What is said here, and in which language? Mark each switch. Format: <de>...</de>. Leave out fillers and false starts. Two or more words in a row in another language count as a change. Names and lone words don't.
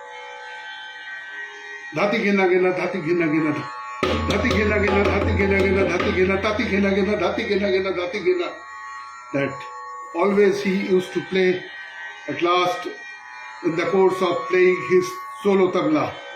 <en>Dhati Gina Gina, Dhati Gina Gina, Dhati Gina Gina, Dhati Gina Gina, Dhati Gina, Tati Gina Gina, Dhati Gina Gina, Dhati Gina. That always he used to play at last in the course of playing his solo tabla.</en>